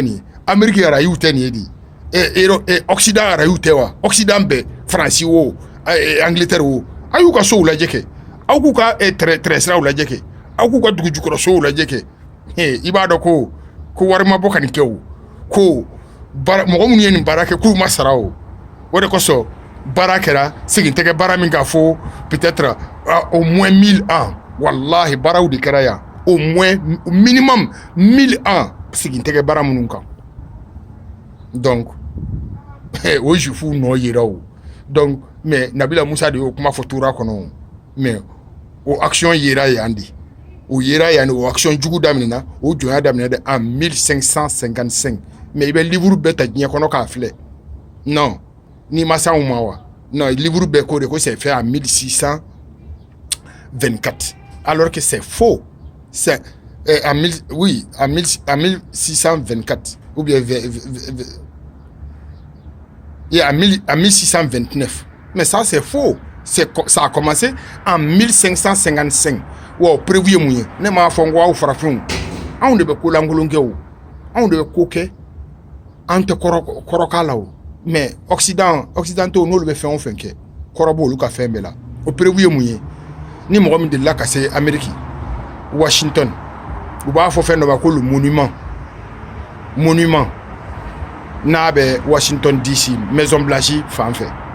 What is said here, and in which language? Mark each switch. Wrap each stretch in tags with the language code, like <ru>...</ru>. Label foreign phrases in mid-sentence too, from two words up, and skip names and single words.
<bm>nin ye Amérique arayiw tɛ nin ye de Occident arayiw tɛ wa Occident bɛɛ Faransi wo Angleterre wo a y'u ka sow lajɛ kɛ aw k'u ka tɛrɛsiraw lajɛ kɛ aw k'u ka dugu jukɔrɔ sow lajɛ kɛ i b'a dɔn ko wari ma bɔ ka nin kɛ o ko mɔgɔ minnu ye nin baara kɛ k'u ma sara o de kosɔn baara kɛra segin tɛ kɛ baara min k'a fɔ</bm> <fr>peut-être au moins 1000 ans</fr> <bm>wallahi baaraw de kɛra yan</bm> <fr>au moins minimum 1000 ans</fr> <bm>segin tɛ kɛ baara minnu kan donc o jufu nɔ yera o</bm> <fr>donc mais</fr> <bm>Nabila Musa de y'o kuma fɔ tora kɔnɔ mais o action yera yan de o yera yan o action jugu daminɛna o jɔnya daminɛ de</bm> <fr>en 1555 mais</fr> <bm>i bɛ livre bɛɛ ta diɲɛ kɔnɔ k'a filɛ non ni ma s'anw ma wa non livre bɛɛ ko de ko</bm> <fr>c'est fait en 1624 alors que c'est faux c'est en 1624 ou bien en 1629 mais ça c'est faux ça a commencé en 1555 wow prévu</fr> <bm>mun ye ne m'a fɔ n ko aw farafinw anw de bɛ ko lankolon kɛ o anw de bɛ ko kɛ an tɛ kɔrɔ k'a la o</bm> <fr>mais occidentaux</fr> <bm>n'olu bɛ fɛn o fɛn kɛ kɔrɔ b'olu ka fɛn bɛɛ la o prévu ye mun ye ni mɔgɔ min delila ka se Amérique Washington u b'a fɔ fɛn dɔ ma ko</bm> <fr>le monument</fr> <bm>n'a bɛ Washington DC Maison Blanche fan fɛ</bm>